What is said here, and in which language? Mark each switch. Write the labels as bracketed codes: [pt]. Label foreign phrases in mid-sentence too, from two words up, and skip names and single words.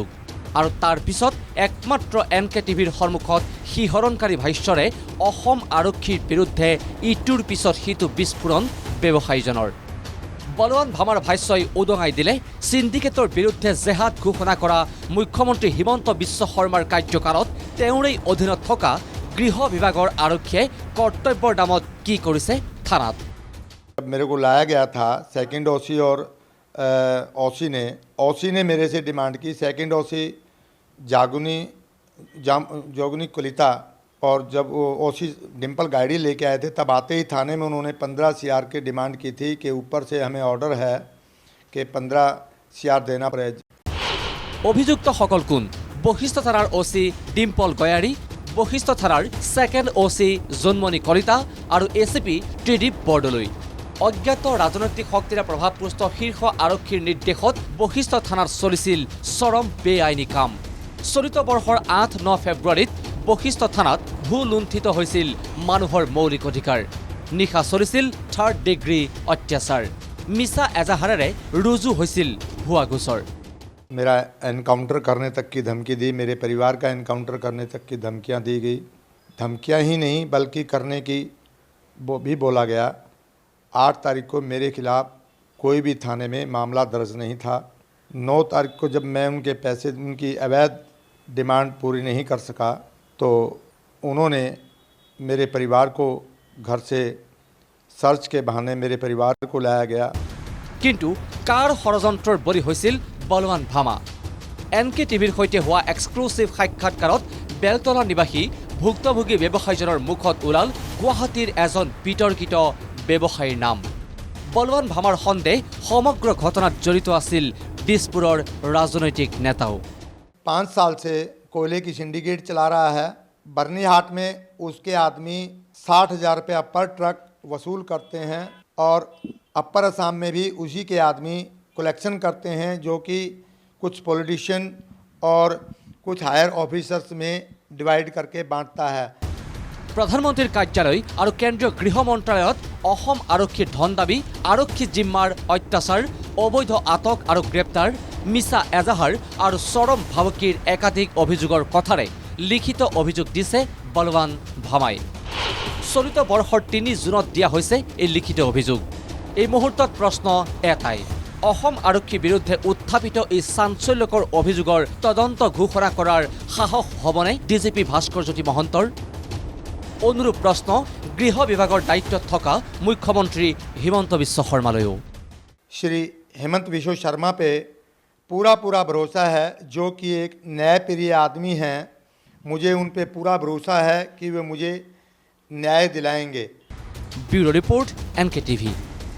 [as] আৰু তাৰ পিছত একমাত্ৰ NKTVৰ সন্মুখত শিহৰণকাৰী ভাষ্যৰে অসম আৰক্ষীৰ বিৰুদ্ধে ইটোৰ পিছত সিটো বিস্ফোৰণ ব্যৱসায়ীজনৰ। বলৱান ভামাৰ ভাষ্যই উদঙাই দিলে সিন্ডিকেটৰ বিৰুদ্ধে জেহাদ ঘোষণা কৰা মুখ্যমন্ত্ৰী হিমন্ত বিশ্ব শৰ্মাৰ কাৰ্যকালত তেওঁৰেই অধীনত থকা গৃহ বিভাগৰ আৰক্ষীয়ে কৰ্তব্যৰ নামত কি কৰিছে থানাত। [hi] मेरे को लाया गया था [en] second OC [hi] और OC ने मेरे से डिमांड की। [en] second OC [hi] जोगनी कलिता, और जब वो OC डिम्पल गाड़ी लेके आए थे तब आते ही थाने में उन्होंने 15 CR की डिमांड की थी कि ऊपर से हमें ऑर्डर है कि 15 CR देना पड़ेगा। [as] অভিযুক্ত সকল কোন? বশিষ্ঠ থানাৰ OC ডিম্পল গয়াৰী, বশিষ্ঠ থানাৰ [en] second OC [as] জোনমণি কলিতা আৰু ACP ত্ৰিদীপ বৰদলৈ। অজ্ঞাত ৰাজনৈতিক শক্তিৰে প্ৰভাৱপুষ্ট শীৰ্ষ আৰক্ষীৰ নিৰ্দেশত বশিষ্ঠ থানাত চলিছিল চৰম বেআইনী কাম। চলিত বৰ্ষৰ 8-9 ফেব্ৰুৱাৰীত বশিষ্ঠ থানাত ভুলুণ্ঠিত হৈছিল মানুহৰ মৌলিক অধিকাৰ। নিশা চলিছিল 3rd ডিগ্ৰী অত্যাচাৰ। মিছা এজাহাৰেৰে ৰুজু হৈছিল ভুৱা গোচৰ। [hi] मेरा एनकाउंटर करने तक की धमकी दी, मेरे परिवार का एनकाउंटर करने तक की धमकियां दी गई। धमकियां ही नहीं बल्कि करने की वो भी बोला गया। 8 तारीख को मेरे खिलाफ कोई भी थाने में मामला दर्ज नहीं था। 9 तारीख को जब मैं उनके पैसे, उनकी अवैध डिमांड पूरी नहीं कर सका तो उन्होंने मेरे परिवार को घर से सर्च के बहाने मेरे परिवार को लाया गया। [as] কিন্তু কাৰ ষড়যন্ত্ৰৰ বলি হৈছিল বলৱান ভামা? NKTVৰ সৈতে হোৱা এক্সক্লুচিভ সাক্ষাৎকাৰত বেলতলা নিবাসী ভুক্তভোগী ব্যৱসায়ীজনৰ মুখত ওলাল গুৱাহাটীৰ এজন বিতৰ্কিত ব্যৱসায়ীৰ নাম। বলৱান ভামাৰ সন্দেহ সমগ্ৰ ঘটনাত জড়িত আছিল দিছপুৰৰ ৰাজনৈতিক নেতাও। [hi] 5 साल से कोयले की सिंडिकेट चला रहा है। बर्नीहाट में उसके आदमी 60,000 रुपया पर ट्रक वसूल करते हैं और अपर असम में भी उसी के आदमी कलेक्शन करते हैं, जो कि कुछ पॉलिटिशियन और कुछ [en] higher officers [hi] में डिवाइड करके बांटता है। [as] প্ৰধানমন্ত্ৰীৰ কাৰ্যালয় আৰু কেন্দ্ৰীয় গৃহ মন্ত্ৰালয়ত অসম আৰক্ষীৰ ধন দাবী, আৰক্ষী জিম্মাৰ অত্যাচাৰ, অবৈধ আটক আৰু গ্ৰেপ্তাৰ, মিছা এজাহাৰ আৰু চৰম ভাবুকিৰ একাধিক অভিযোগৰ কথাৰে লিখিত অভিযোগ দিছে বলৱান ভামাই। চলিত বৰ্ষৰ 3 জুনত দিয়া হৈছে এই লিখিত অভিযোগ। এই মুহূৰ্তত প্ৰশ্ন এটাই, অসম আৰক্ষীৰ বিৰুদ্ধে উত্থাপিত এই চাঞ্চল্যকৰ অভিযোগৰ তদন্ত ঘোষণা কৰাৰ সাহস হ'বনে DGP ভাস্কৰজ্যোতি মহন্তৰ? অনুৰূপ প্ৰশ্ন গৃহ বিভাগৰ দায়িত্বত থকা মুখ্যমন্ত্ৰী হিমন্ত বিশ্ব শৰ্মালৈও। [hi] श्री हेमंत विश्व शर्मा पे पूरा भरोसा है, जो कि एक न्यायप्रिय आदमी हैं। मुझे उन पे पूरा भरोसा है कि वे मुझे न्याय दिलाएंगे। [en] bureau report [hi] NKTV।